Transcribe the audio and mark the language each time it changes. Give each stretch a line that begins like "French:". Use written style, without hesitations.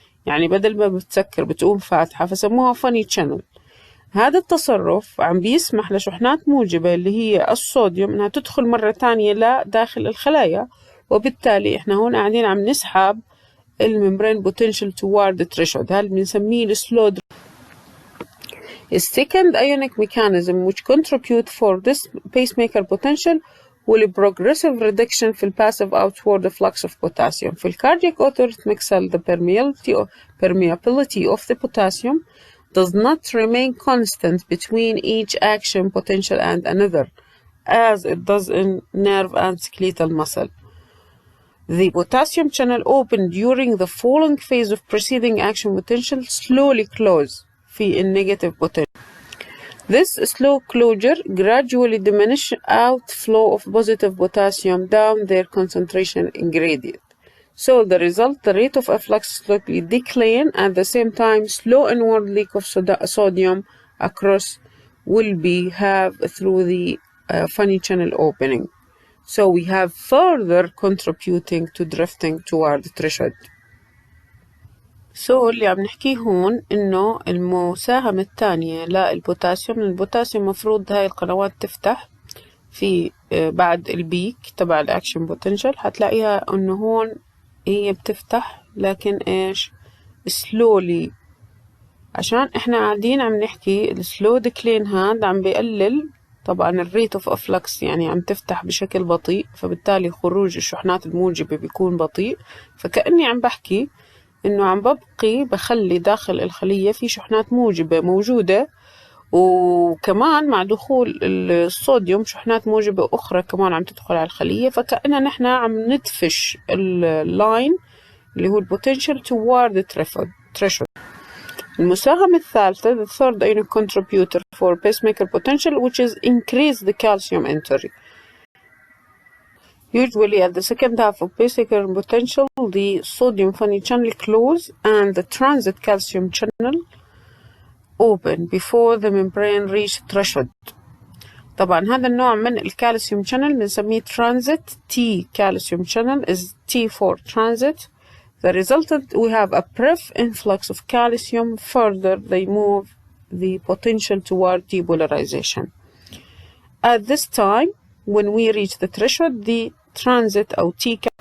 Arabic: يعني بدل ما بتسكر بتقوم فاتحة، فسموها funny channel. هذا التصرف عم بيسمح لشحنات موجبة اللي هي الصوديوم انها تدخل مرة تانية لداخل الخلايا، وبالتالي احنا هون قاعدين عم نسحب الممبرين
English: potential toward the threshold.
Arabic: هذا بنسميه السلو.
English: A second ionic mechanism which contribute for this pacemaker potential will progressive reduction في passive outward flux of potassium. في cardiac aortic cell the permeability of the potassium does not remain constant between each action potential and another, as it does in nerve and skeletal muscle. The potassium channel open during the falling phase of preceding action potential slowly close في negative potential. This slow closure gradually diminish outflow of positive potassium down their concentration gradient. So the result, the rate of efflux slowly decline, at the same time slow inward leak of sodium across will be have through the funny channel opening. So we have further contributing to drifting toward the threshold.
Arabic: So اللي عم نحكيه هون إنه المساهمة الثانية للبوتاسيوم، البوتاسيوم مفروض هاي القنوات تفتح في بعد البيك تبع الأكشن بوتنشال. هتلاقيها إنه هون هي بتفتح لكن إيش slowly، عشان إحنا قاعدين عم نحكي السلو ديكلين هاد عم بيقلل طبعا الريت اوف افلكس، يعني عم تفتح بشكل بطيء، فبالتالي خروج الشحنات الموجبة بيكون بطيء. فكأني عم بحكي إنه عم بخلي داخل الخلية في شحنات موجبة موجودة، وكمان مع دخول الصوديوم شحنات موجبة أخرى كمان عم تدخل على الخلية، فكأننا نحن عم ندفش اللاين اللي هو البوتنشال
English: toward the threshold.
Arabic: المساهمة الثالثة
English: the third ionic contributor for pacemaker potential which is increase the calcium entry. Usually at the second half of pacemaker potential the sodium funny channel close and the transit calcium channel open before the membrane reach threshold.
Arabic: طبعا هذا النوع من الكالسيوم channel بنسميه transit.
English: T calcium channel is T for transit. The resultant we have a brief influx of calcium. Further they move the potential toward depolarization. At this time when we reach the threshold the transit or T.